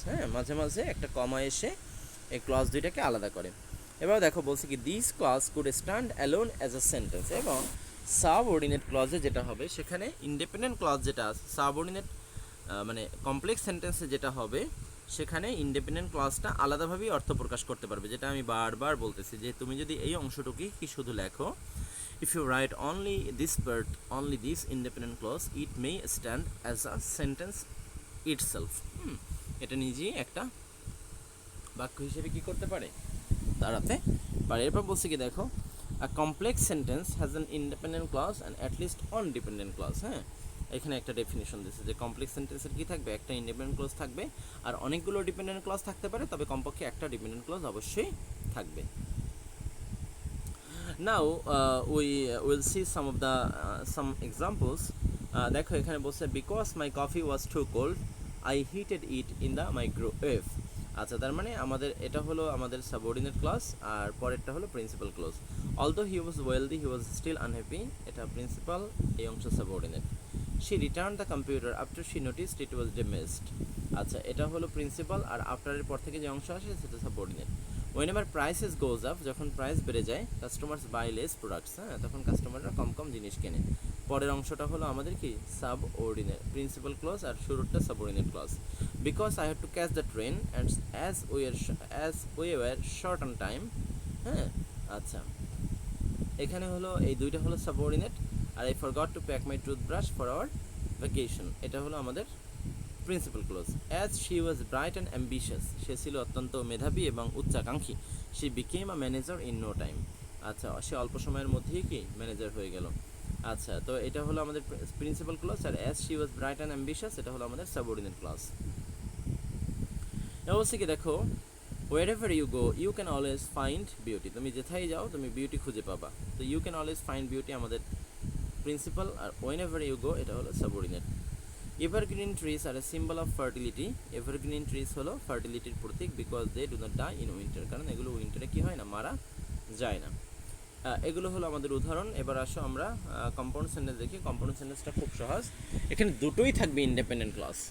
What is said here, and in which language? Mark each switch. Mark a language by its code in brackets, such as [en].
[bn] হ্যাঁ, মাঝে মাঝে একটা কমা এসে এই ক্লজ দুইটাকে আলাদা করে। এবার দেখো বলছে কি, [en] This clause could stand alone as a sentence. [bn] এবং সাবঅর্ডিনেট ক্লজে যেটা হবে, সেখানে ইন্ডিপেন্ডেন্ট ক্লজ যেটা আছে, সাবঅর্ডিনেট মানে কমপ্লেক্স সেন্টেন্সে যেটা হবে, সেখানে ইন্ডিপেন্ডেন্ট ক্লজটা আলাদাভাবেই অর্থ প্রকাশ করতে পারবে। যেটা আমি বারবার বলতেছি, যে তুমি যদি এই অংশটুকুই কি শুধু লেখো, [en] if you write only this part, only this independent clause, it may stand as a sentence itself. [bn] এটা নিজেই একটা বাক্য হিসেবে কি করতে পারে, দাঁড়াতে পারে। এরপর বলছে কি দেখো, [en] a complex sentence has an independent clause and at least one dependent clause. [bn] হ্যাঁ, এখানে একটা ডেফিনিশন দিয়েছে যে কমপ্লেক্স সেন্টেন্সের কি থাকবে, একটা ইন্ডিপেন্ডেন্ট ক্লজ থাকবে, আর অনেকগুলো ডিপেন্ডেন্ট ক্লজ থাকতে পারে, তবে কমপক্ষে একটা ডিপেন্ডেন্ট ক্লজ অবশ্যই থাকবে। [en] Now we will see some examples. [bn] দেখো এখানে বলছে, [en] because my coffee was too cold I heated it in the microwave. [bn] আচ্ছা, তার মানে আমাদের এটা হলো আমাদের সাবঅর্ডিনেট ক্লজ, আর পরেরটা হলো principal clause. [en] although he was wealthy he was still unhappy, [bn] এটা প্রিন্সিপাল, এই অংশ subordinate. [en] she returned the computer after she noticed it was damaged. [bn] আচ্ছা, এটা হলো প্রিন্সিপাল, আর আফটারের পর থেকে যে অংশ আসে সেটা subordinate. [en] whenever prices goes up, [bn] যখন প্রাইস বেড়ে যায়, [en] Customers buy less products. [bn] হ্যাঁ, তখন কাস্টমাররা কম কম জিনিস কেনে। পরের অংশটা হলো আমাদের কি, subordinate, principal clause, আর শুরুরটা subordinate clause. [en] Because I had to catch the train and as we were short on time. [bn] হ্যাঁ, আচ্ছা, এখানে হলো এই দুইটা হলো subordinate. [en] আর I forgot to pack my toothbrush for our vacation, [bn] এটা হলো আমাদের principal clause. [en] as she was bright and ambitious, [bn] সে ছিল অত্যন্ত মেধাবী এবং উচ্চাকাঙ্ক্ষী। [en] She became a manager in no time. [bn] আচ্ছা, সে অল্প সময়ের মধ্যেই কি ম্যানেজার হয়ে গেল। আচ্ছা, তো এটা হলো আমাদের principal clause. আর [en] as she was bright and ambitious, [bn] এটা হলো আমাদের সাবঅর্ডিনেট ক্লজ। এবার বলছি কি দেখো, [en] wherever you go you can always find beauty, [bn] তুমি যেথায় যাও তুমি বিউটি খুঁজে পাবা। [en] তো you can always find beauty আমাদের principal, আর whenever you go [bn] এটা হলো subordinate. [en] evergreen trees are a symbol of fertility, [bn] evergreen trees হলো ফার্টিলিটির প্রতীক, [en] because they do not die in winter, [bn] কারণ এগুলো উইন্টারে কি হয় না, মারা যায় না। এগুলো হলো আমাদের উদাহরণ। এবার আসো আমরা কম্পাউন্ড সেন্টেন্স দেখি। কম্পাউন্ড সেন্টেন্সটা খুব সহজ, এখানে দুটোই থাকবে ইন্ডিপেন্ডেন্ট ক্লজ।